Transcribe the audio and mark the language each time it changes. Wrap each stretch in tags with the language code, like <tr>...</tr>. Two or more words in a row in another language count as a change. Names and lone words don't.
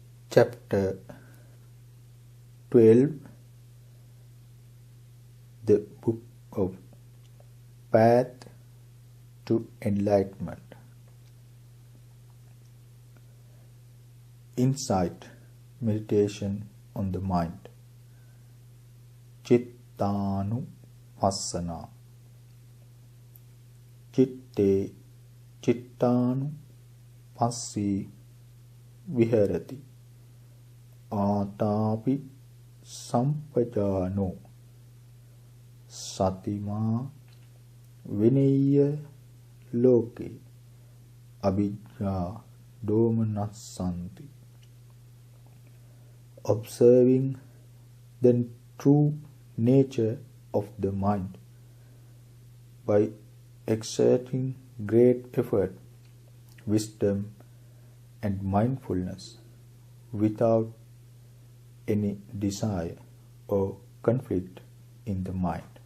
<en>Chapter 12, the Book of Path to Enlightenment. Insight, meditation on the mind.</en> <pi>Chittanupassana. Chitte chittanupassī viharati. Ātāpi sampajāno satimā vinayya loke abhijjā domanassanti.</pi> <en>Observing the true nature of the mind by exerting great effort, wisdom and mindfulness without any desire or conflict in the mind.</en>